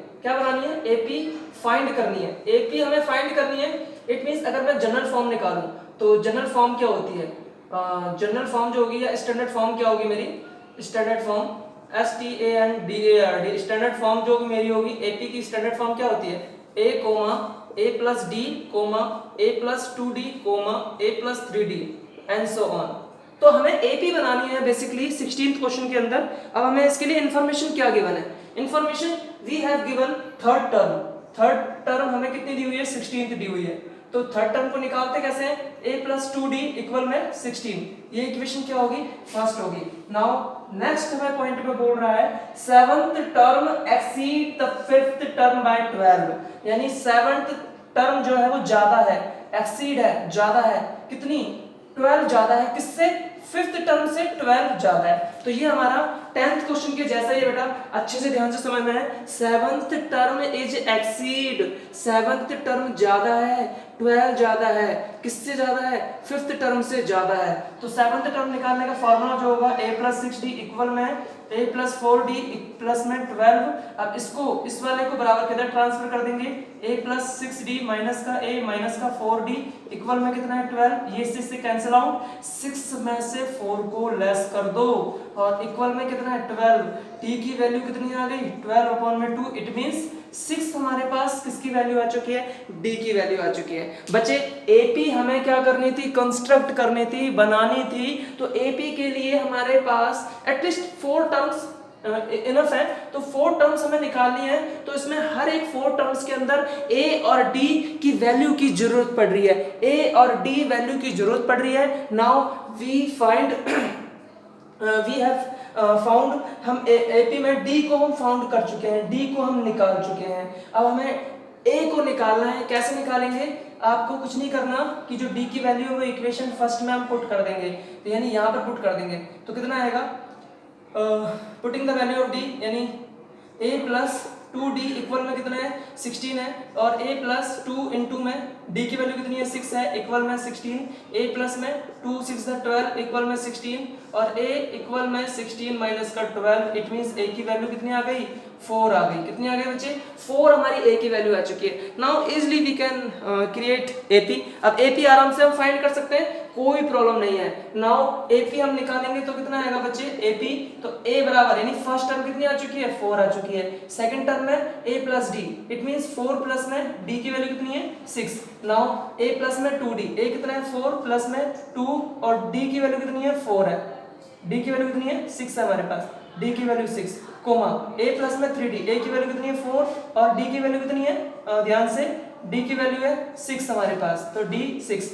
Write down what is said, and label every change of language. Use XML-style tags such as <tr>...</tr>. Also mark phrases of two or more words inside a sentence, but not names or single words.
<hi>क्या बनानी है?</hi> <en>AP find</en> <hi>करनी है। एपी हमें फाइंड करनी है।</hi> <en>it means</en> <hi>अगर मैं</hi> <en>general form</en> <hi>निकालूं तो</hi> <en>general form</en> <hi>क्या होती है?</hi> <en>general form</en> <hi>जो होगी या</hi> <en>standard form</en> <hi>क्या होगी मेरी?</hi> <en>standard form STANDARD. standard form</en> <hi>जो मेरी होगी एपी की</hi> <en>standard form</en> <hi>क्या होती है?</hi> <en>A A plus D A plus 2D A plus 3D and so on.</en> <hi>तो हमें एपी बनानी है</hi> <en>basically 16th question</en> <hi>के अंदर। अब हमें इसके लिए इंफॉर्मेशन क्या गिवन है?</hi> <en>information we have given third term</en> <hi>हमें कितनी दी हुई है? 16th दी हुई है। तो</hi> <en>third term</en> <hi>को निकालते कैसे हैं?</hi> <en>a plus 2d equal</en> <hi>में 16। ये इक्वेशन क्या होगी? फर्स्ट होगी।</hi> <en>now next</en> <hi>हमें पॉइंट पे बोल रहा है</hi> <en>7th term exceed the 5th term by 12.</en> <hi>यानी 7th टर्म जो है वो ज्यादा है, एक्सीड है, ज्यादा है। कितनी? 12 ज्यादा है। किससे? 5th टर्म से 12 ज्यादा है। तो ये हमारा 10th क्वेश्चन के जैसा ही है बेटा, अच्छे से ध्यान से समझना है।</hi> <en>7th term is exceed,</en> <hi>7th टर्म ज्यादा है, 12 ज्यादा है। किससे ज्यादा है? 5th टर्म से ज्यादा है। तो 7th टर्म निकालने का फॉर्मूला जो होगा</hi> <en>a plus 6d equal</en> <hi>में</hi> <en>a plus 4d plus</en> <hi>में 12। अब इसको इस वाले को बराबर किधर ट्रांसफर कर देंगे?</hi> <en>a plus 6d minus</en> <hi>का a माइनस का 4d इक्वल में कितना है? 12। ये 6 से</hi> <en>cancel out,</en> <hi>6 में से 4 को लेस कर दो और इक्वल में कितना है? 12। t की वैल्यू कितनी आ गई? 12/2। इट मींस 6 हमारे पास किसकी वैल्यू आ चुकी है? d की वैल्यू आ चुकी है। बच्चे एपी हमें क्या करनी थी? कंस्ट्रक्ट करनी थी, बनानी थी। तो एपी के लिए हमारे पास</hi> <en>atleast 4 terms enough</en> <hi>है। तो 4 टर्म्स हमें निकालनी है। तो इसमें हर एक 4 टर्म्स के अंदर a और d की वैल्यू की जरूरत पड़ रही है। a और d वैल्यू की जरूरत पड़ रही है।</hi> <en>now we find we have found,</en> <hi>हम एपी में डी को हम फाउंड कर चुके हैं, डी को हम निकाल चुके हैं। अब हमें ए को निकालना है। कैसे निकालेंगे? आपको कुछ नहीं करना कि जो डी की वैल्यू है वो</hi> <en>equation first</en> <hi>में हम पुट कर देंगे। तो यानी यहाँ पर पुट कर देंगे तो कितना आएगा?</hi> <en>putting the value of D</en> <hi>यानी</hi> <en>a plus 2d equal</en> <hi>में कितना है? 16 है। और</hi> <en>a plus 2 into</en> <hi>में d की वैल्यू कितनी है? 6 है, इक्वल में 16।</hi> <en>a plus</en> <hi>में 2 6 12 इक्वल में 16 और</hi> <en>a equal</en> <hi>में 16 माइनस का 12। इट मींस a की वैल्यू कितनी आ गई? 4 आ गई। कितनी आ गई बच्चे? 4 हमारी a की वैल्यू आ चुकी है।</hi> <en>now easily we can create AP.</en> <hi>अब AP आराम से हम फाइंड कर सकते हैं, कोई प्रॉब्लम नहीं है।</hi> <en>now AP</en> <hi>हम निकालेंगे तो कितना आएगा बच्चे? AP तो A बराबर यानी फर्स्ट टर्म कितनी आ चुकी है? 4 आ चुकी है।</hi> <en>second term</en> <hi>में</hi> <en>A plus D it means 4 plus</en> <hi>में D की वैल्यू कितनी है? 6।</hi> <en>now A plus</en> <hi>में 2D, A कितना है? 4 प्लस में 2 और D की वैल्यू कितनी है? 4 है। D की वैल्यू कितनी है? 6 है हमारे पास। D की वैल्यू 6</hi> <en>comma A plus</en> <hi>में 3D, A की वैल्यू कितनी है? 4 और D की वैल्यू कितनी है? ध्यान से D की वैल्यू है 6 हमारे पास, तो D 6।</hi>